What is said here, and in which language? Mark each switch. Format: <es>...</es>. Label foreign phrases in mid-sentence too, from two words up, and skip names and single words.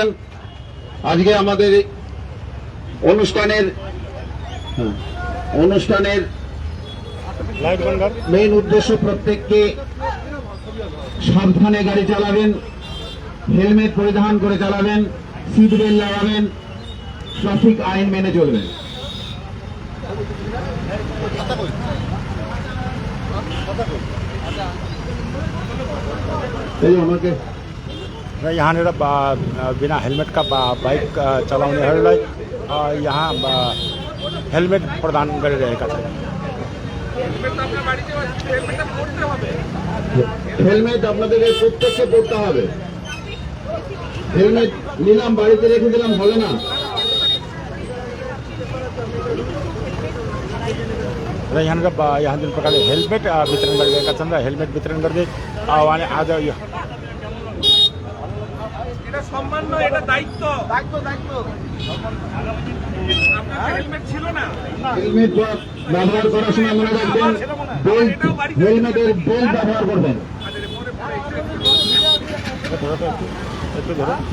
<bn>আজকে আমাদের অনুষ্ঠানের মেইন উদ্দেশ্য প্রত্যেককে সাবধানে গাড়ি চালাবেন, হেলমেট পরিধান করে চালাবেন, সিট বেল্ট লাগাবেন, ট্রাফিক আইন মেনে চলবেন। আমাকে</bn> <ne>र यहाँनिर बिना हेलमेट का बाइक चलाउनेहरूलाई यहाँ हेलमेट प्रदान गरिरहेका छन्।</ne> <bn>হেলমেট আপনাদের প্রত্যেককে পড়তে হবে। হেলমেট নিলাম বাড়িতে রেখে দিলাম হবে না।</bn> <ne>र यहाँनिर यहाँ जुन प्रकारले हेलमेट वितरण गरिरहेका छन् र हेलमेट वितरण गर्दै उहाँले आज यो</ne> <bn>এটা সম্মান নয়, এটা দায়িত্ব। আপনার হেলমেট ছিল না। হেলমেট ব্যবহার করার সময় মনে রাখবেন, বেল্ট, হেলমেটের বেল্ট ব্যবহার করবেন। একটু ধরো।</bn>